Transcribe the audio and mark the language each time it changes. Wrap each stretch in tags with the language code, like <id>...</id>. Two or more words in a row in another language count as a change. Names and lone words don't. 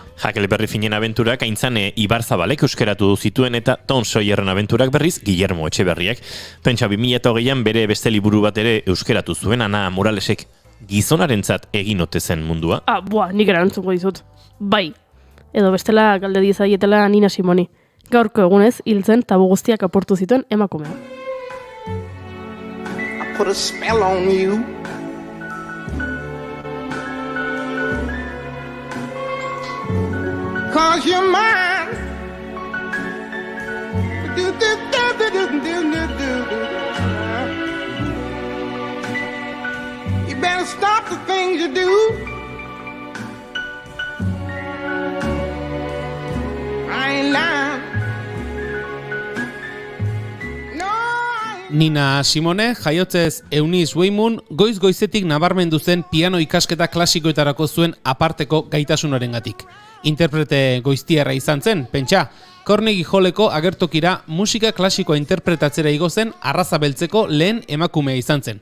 <eu>Huckleberry Finnen abenturak aintzane Ibarzabalek euskeratu zituen eta Tom Sawyerren abenturak berriz Guillermo Etxeberriak. Pentsa 2008an bere beste liburu bat ere euskeratu zuen Ana Moralesek. Gizonarentzat egin ote zen mundua? Nik erantzungo dizut. Bai. Edo bestela galde diezaietela Nina Simoni. Gaurko egunez hiltzen tabu guztiak apurtu zituen emakumea.</eu> <en>I put a spell on you. Cause you're mine. You better stop the things you do. I ain't lying. No, I</en> <eu>Nina Simone, jaiotzez Eunice Weimun, goiz-goizetik nabarmendu zen piano ikasketa klasikoetarako zuen aparteko gaitasunarengatik. Interprete goiztiarra izan zen, pentsa, Carnegie Halleko agertokira musika klasikoa interpretatzera igo zen arraza beltzeko lehen emakumea izan zen.</eu>